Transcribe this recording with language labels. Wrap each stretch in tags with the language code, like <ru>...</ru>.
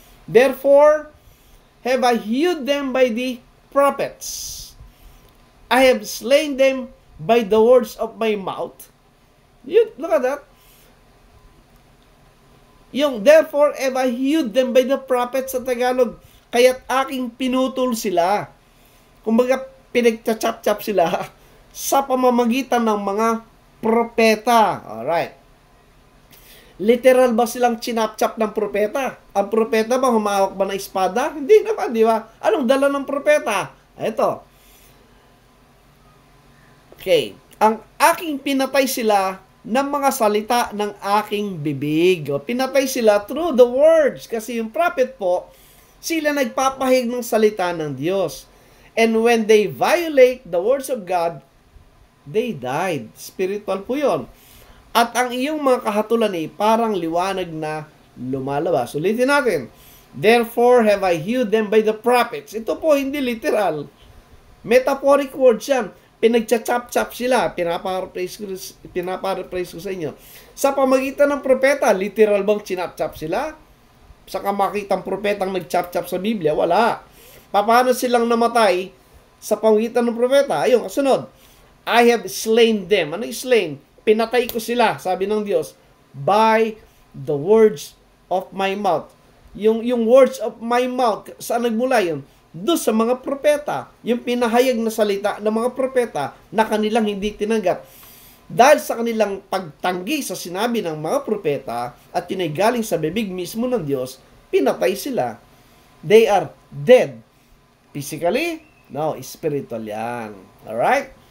<en>Therefore, have I hewed them by the prophets. I have slain them by the words of my mouth. Look at that. Yung, therefore, have I hewed them by the prophets</en> <tl>sa Tagalog. Kaya't aking pinutol sila. Kumbaga, pinagchachap-chap sila sa pamamagitan ng mga propeta. Alright. Literal ba silang chinap-chap ng propeta? Ang propeta ba humawak ba ng espada? Hindi naman, di ba? Anong dala ng propeta? Ito. Okay. Ang aking pinatay sila ng mga salita ng aking bibig. O, pinatay sila</tl> <en>through the words.</en> <tl>Kasi yung prophet po, sila nagpapahig ng salita ng Diyos.</tl> <en>And when they violate the words of God, they died.</en> <tl>Spiritual po yun. At ang iyong mga kahatulan ay parang liwanag na lumalabas. Ulitin natin.</tl> <en>Therefore have I hewed them by the prophets.</en> <tl>Ito po hindi literal.</tl> <en>Metaphoric words</en> <tl>yan. Pinagchachap-chap sila. Pinaparaphrase ko sa inyo. Sa pamagitan ng propeta, literal bang chinap-chap sila? Sa kamakitang propetang nagchap-chap sa Biblia? Wala. Paano silang namatay sa pamagitan ng propeta? Ayun, kasunod.</tl> <en>I have slain them.</en> <tl>Ano yung</tl> <en>slain?</en> <tl>Pinatay ko sila, sabi ng Diyos,</tl> <en>by the words of my mouth.</en> <tl>Yung</tl> <en>words of my mouth,</en> <tl>saan nagmula yun? Doon sa mga propeta. Yung pinahayag na salita ng mga propeta na kanilang hindi tinanggap. Dahil sa kanilang pagtanggi sa sinabi ng mga propeta at yun ay galing sa bibig mismo ng Diyos, pinatay sila.</tl> <en>They are dead. Physically? No, spiritual yan. Alright?</en>